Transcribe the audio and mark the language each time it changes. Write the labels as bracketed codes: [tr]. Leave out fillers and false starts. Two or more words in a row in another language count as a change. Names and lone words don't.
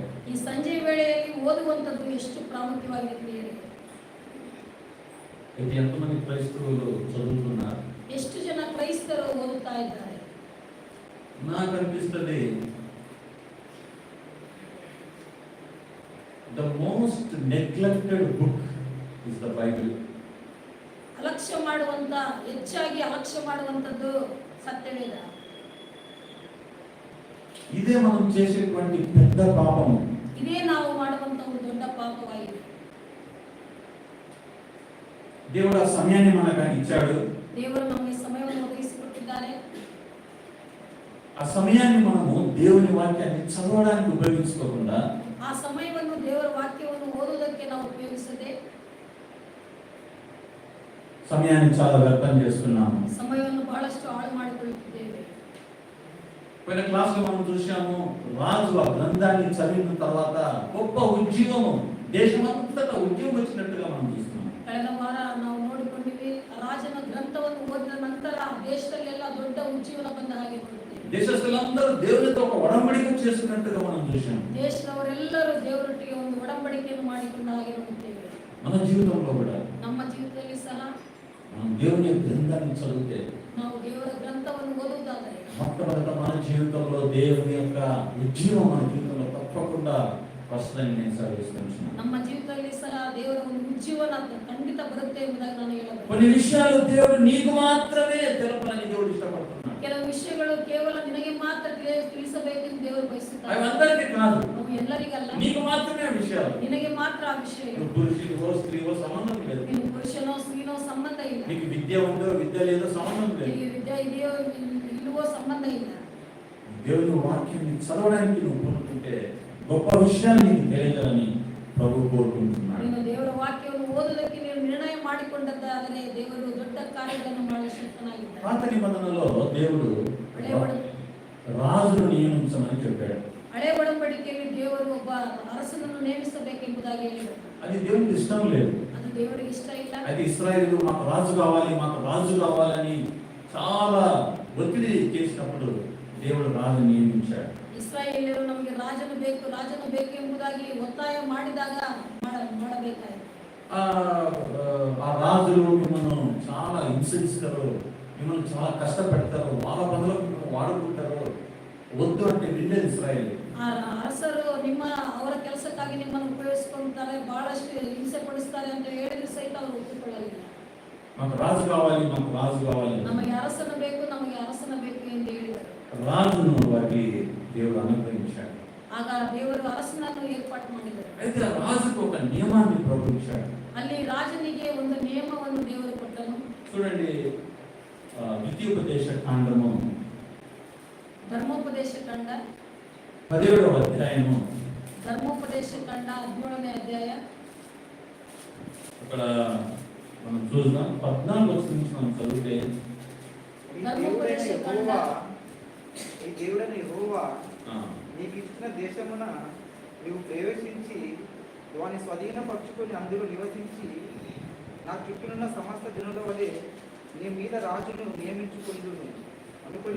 [kn] ಈ ಸಂಜೆ ವೇಳೆಯಲ್ಲಿ ಓದುವಂಥದ್ದು ಎಷ್ಟು ಪ್ರಾಮುಖ್ಯವಾಗಿದೆ ಪ್ರಿಯರೇ. [te] అయితే ఎంతమంది క్రైస్తవులు చదువుతున్నారు? [kn] ಎಷ್ಟು ಜನ ಕ್ರೈಸ್ತರು ಓದುತ್ತಾ ಇದ್ದಾರೆ? [te] నాకు అనిపిస్తుంది [en] the most neglected book is the Bible. [kn] ಅಲಕ್ಷ್ಯ ಮಾಡುವಂತ, ಹೆಚ್ಚಾಗಿ ಅಲಕ್ಷ್ಯ ಮಾಡುವಂಥದ್ದು ಸತ್ಯವೇದ. [te] ఇదే మనం చేసేటువంటి పెద్ద పాపం. [kn] ಇದೇ ನಾವು ಮಾಡುವಂತ ಒಂದು ದೊಡ್ಡ ಪಾಪವಾಗಿದೆ. [te] దేవుడు ఆ సమయాన్ని మనకు ఇచ్చాడు. [kn] ದೇವರು ನಮಗೆ ಸಮಯವನ್ನು ಒದಗಿಸಿಕೊಟ್ಟಿದ್ದಾರೆ. [te] ఆ సమయాన్ని మనము దేవుని వాక్యాన్ని చదవడానికి ఉపయోగించుకోకుండా [kn] ಆ ಸಮಯವನ್ನು ದೇವರ ವಾಕ್ಯವನ್ನು ಓದುವುದಕ್ಕೆ ನಾವು ಉಪಯೋಗಿಸದೆ [te] సమయాన్ని చాలా వ్యర్థం చేస్తున్నాము. [kn] ಸಮಯವನ್ನು ಬಹಳಷ್ಟು ಹಾಳು ಮಾಡಿಕೊಳ್ಳುತ್ತಿದ್ದೇವೆ. [te] పోయిన క్లాస్లో మనం చూసాము, రాజు ఆ గ్రంథాన్ని చదివిన తర్వాత గొప్ప ఉద్యోగం, దేశమంతటా ఉద్యోగం వచ్చినట్టుగా మనం చూస్తున్నాం. [kn] ಕಳೆದ ವಾರ ನಾವು ನೋಡಿಕೊಂಡಿವಿ, ರಾಜನ ಗ್ರಂಥವನ್ನು ಓದಿದ ನಂತರ ದೇಶದಲ್ಲೆಲ್ಲ ದೊಡ್ಡ ಉಜ್ಜೀವನ ಬಂದ ಹಾಗೆ ನೋಡುತ್ತೇವೆ. [te] దేశస్తులందరూ దేవునితో ఒక ఒడంబడిక చేసుకున్నట్టుగా మనం చూసాం. [kn] ದೇಶದವರೆಲ್ಲರೂ ದೇವರೊಟ್ಟಿಗೆ ಒಂದು ಒಡಂಬಡಿಕೆಯನ್ನು ಮಾಡಿಕೊಂಡ ಹಾಗೆ ನೋಡುತ್ತೇವೆ. [te] మన జీవితంలో కూడా [kn] ನಮ್ಮ ಜೀವಿತದಲ್ಲಿ ಸಹ [te] మనం దేవుని గ్రంథాన్ని చదివితే, [kn] ನಾವು ದೇವರ ಗ್ರಂಥವನ್ನು ಓದುವುದಾದರೆ [te] మొట్టమొదట మన జీవితంలో దేవుని యొక్క ఉద్యోగం మన జీవితంలో తప్పకుండా వస్తుందని నేను సర్విస్తున్నాను. [kn] ನಮ್ಮ ಜೀವಿತದಲ್ಲಿ ಸಹ ದೇವರ ಒಂದು ಉಜ್ಜೀವನ ಖಂಡಿತ ಬರುತ್ತೆ ಎಂಬುದಾಗಿ ನಾನು ಹೇಳಬಹುದು. [te] కొన్ని విషయాలు దేవుడు నీకు మాత్రమే తెలపాలని దేవుడు ఇష్టపడతాడు. [kn] ತಿಳಿಸಬೇಕೆಂದು ದೇವರು [te] అవి [kn] ಬಯಸುತ್ತಾರೆ. [te] అందరికీ కాదు, [kn] ಅವು ಎಲ್ಲರಿಗಲ್ಲ, [te] నీకు మాత్రమే ఆ విషయాలు. [kn] ನಿನಗೆ ಮಾತ್ರ ಆ ವಿಷಯ. [te] నువ్వు పురుషుడివో స్త్రీవో సంబంధం లేదు. [kn] ನೀನು ಪುರುಷನೋ ಸ್ತ್ರೀನೋ ಸಂಬಂಧ ಇಲ್ಲ. [te] నీకు విద్య ఉందో విద్య లేదో సంబంధం లేదు. [kn] ನಿನಗೆ ವಿದ್ಯೆ ಇದೆಯೋ ಇಲ್ಲವೋ ಸಂಬಂಧ ಇಲ್ಲ. [te] దేవుని వాక్యాన్ని చదవడానికి నువ్వు కోరుకుంటే గొప్ప విషయాన్ని నీకు తెలియజేయాలని ప్రభు కోరుకుంటున్నాడు. [kn] ನೀನು ದೇವರ ವಾಕ್ಯವನ್ನು ಓದುವುದಕ್ಕೆ ನೀನು ನಿರ್ಣಯ ಮಾಡಿಕೊಂಡದ್ದಾದರೆ ದೇವರು ದೊಡ್ಡ ಕಾರ್ಯಗಳನ್ನು ಮಾಡಲು ಶಕ್ತನಾಗಿದ್ದಾನೆ. [te] పాత నిబంధనలో దేవుడు రాజును నియమించమని చెప్పాడు. [kn] ಹಳೆ ಒಡಂಬಡಿಕೆಯಲ್ಲಿ ದೇವರು ಒಬ್ಬ ಅರಸನನ್ನು ನೇಮಿಸಬೇಕೆಂಬುದಾಗಿ ಹೇಳಿದರು. [te] అది దేవునికి ఇష్టం లేదు. [kn] ಅದು ದೇವರಿಗೆ ಇಷ್ಟ ಇಲ್ಲ. [te] అది ఇశ్రాయేలు మాకు రాజు కావాలి, మాకు రాజు కావాలని చాలా ఒత్తిడి చేసినప్పుడు దేవుడు రాజు నియమించాడు. [kn] ಇಸ್ರಾಯೇಲ್ಯರು ನಮಗೆ ರಾಜನು ಬೇಕು ಎಂಬುದಾಗಿ ಒತ್ತಾಯ ಮಾಡಿದಾಗ ಮಾಡಬೇಕಾಯಿತು. [te] ఆ రాజులు మిమ్మల్ని చాలా హింసిస్తారు, మిమ్మల్ని చాలా కష్టపెడతారు, వాళ్ళ పనులకు మిమ్మల్ని వాడుకుంటారు, వద్దు అంటే వినలేదు ఇశ్రాయేలు. [kn] ಆ ಅರಸರು ಅವರ ಕೆಲಸಕ್ಕಾಗಿ ನಿಮ್ಮನ್ನು ಉಪಯೋಗಿಸಿಕೊಳ್ಳುತ್ತಾರೆ, ಬಹಳಷ್ಟು ಹಿಂಸೆ ಪಡಿಸ್ತಾರೆ ಅಂತ ಹೇಳಿದ್ರು ಸಹಿತ ಅವರು ಒಪ್ಪಿಕೊಳ್ಳಲಿಲ್ಲ. [te] మాకు రాజు కావాలి, మాకు రాజు కావాలి, [kn] ನಮಗೆ ಅರಸನ ಬೇಕು ಎಂದು ಹೇಳಿದರು. [te] రాజును వారికి దేవుడు అనుగ్రహించాడు. [kn] ಆಗ ದೇವರು ಅರಸನನ್ನು ಏರ್ಪಾటు ಮಾಡಿದರು. [te] అయితే ఆ రాజుకు ఒక నియమాన్ని ప్రభు ఇచ్చాడు. [kn] ಅಲ್ಲಿ ರಾಜನಿಗೆ ಒಂದು ನಿಯಮವನ್ನು ದೇವರು ಕೊಟ್ಟನು. [te] చూడండి, ద్వితీయోపదేశ కాండము [kn] ಧರ್ಮೋಪದೇಶ ಕಂಡ [te] 17వ అధ్యాయము, [kn] ಧರ್ಮೋಪದೇಶ ಕಂಡ 17ನೇ ಅಧ್ಯಾಯ. [te] అక్కడ మనం చూద్దాం 14 వచనం నుంచి మనం చదివితే, ఈ దేవుడైన యెహోవా నీకు ఇచ్చిన దేశమున నీవు ప్రవేశించి వాని స్వాధీనపరచుకొని అందులో నివసించి నా చుట్టూనున్న సమస్త జనుల వలె నీ మీద రాజును నియమించుకుందును అనుకుని